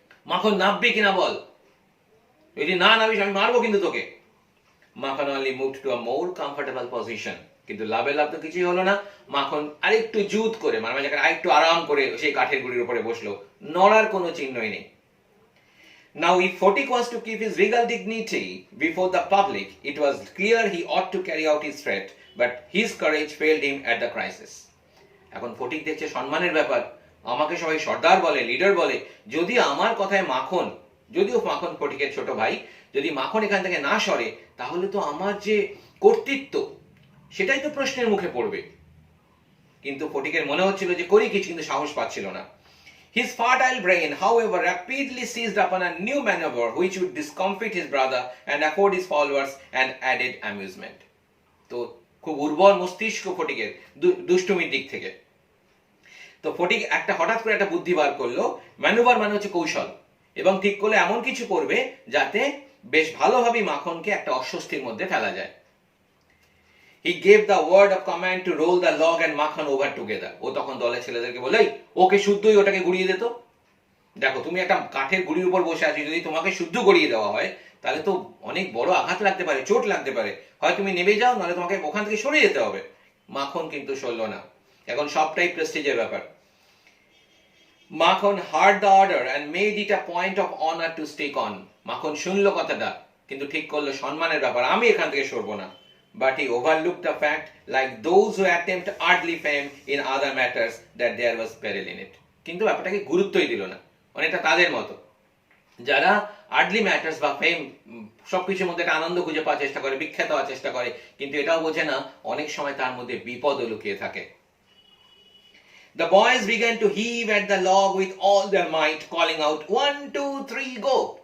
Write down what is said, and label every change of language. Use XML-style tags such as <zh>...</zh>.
<bn>মাখন নামবে কিনা বল, যদি না নামিস আমি মারবো কিন্তু তোকে।</bn> <en>Makhan only moved to a more comfortable position.</en> <bn>কিন্তু লাভ তো কিছুই হলো না। মাখন আরেকটু জুত করে, আরেকটু আরাম করে সেই কাঠের গুঁড়ির উপরে বসলো, নড়ার কোনো চিহ্নই নেই।</bn> <en>Now if Fotik was to keep his regal dignity before the public, it was clear he ought to carry out his threat, but his courage failed him at the crisis.</en> <bn>এখন ফটিক দেখছে সম্মানের ব্যাপার, আমাকে সবাই সর্দার বলে, লিডার বলে, যদি আমার কথায় মাখন, যদিও মাখন ফটিকের ছোট ভাই, যদি মাখন এখান থেকে না সরে, তাহলে তো আমার যে কর্তৃত্ব সেটাই তো প্রশ্নের মুখে পড়বে। কিন্তু ফটিকের মনে হচ্ছিল যে করি কিছু, কিন্তু সাহস পাচ্ছিল না।</bn> <en>His fertile brain, however, rapidly seized upon a new maneuver which would discomfit his brother and afford his followers an added amusement.</en> <bn>তো খুব উর্বর মস্তিষ্ক ফটিকের দুষ্টুমির দিক থেকে। তো ফটিক একটা হঠাৎ করে একটা বুদ্ধি বার করলো। ম্যানুভার মানে হচ্ছে কৌশল, এবং ঠিক করলে এমন কিছু করবে যাতে বেশ ভালোভাবে মাখনকে একটা অস্বস্তির মধ্যে ফেলা যায়।</bn> <en>He gave the word of command to roll the log and Makhan over together.</en> <bn>ও তখন দলের ছেলেদেরকে বলে, ওকে শুদ্ধই ওটাকে গুড়িয়ে দিত। দেখো, তুমি একটা কাঠের গুড়ির উপর বসে আছো, যদি তোমাকে শুদ্ধ গড়িয়ে দেওয়া হয় তাহলে তো অনেক বড় আঘাত লাগতে পারে, চোট লাগতে পারে, হয় তুমি নেমে যাও, নাহলে তোমাকে ওখান থেকে সরে যেতে হবে। মাখন কিন্তু সরল না, এখন সবটাই প্রেস্টিজের ব্যাপার।</bn> <en>Makhan heard the order and made it a point of honor to stick on.</en> <bn>মাখন শুনলো কথাটা, কিন্তু ঠিক করলো সম্মানের ব্যাপার, আমি এখান থেকে সরবো না।</bn> <en>But he overlooked the fact, like those who attempt earthly fame in other matters, that there was peril in it.</en> <bn>কিন্তু ব্যাপারটাকে গুরুত্বই দিল না, অনেকটা তাদের মতো যারা আর্থলি ম্যাটার্স বা ফেম সবকিছুর মধ্যে একটা আনন্দ খুঁজে পাওয়ার চেষ্টা করে, বিখ্যাত হওয়ার চেষ্টা করে, কিন্তু এটাও বোঝে না অনেক সময় তার মধ্যে বিপদও লুকিয়ে থাকে।</bn> <en>The boys began to heave at the log with all their might, calling out 1 2 3 go.</en>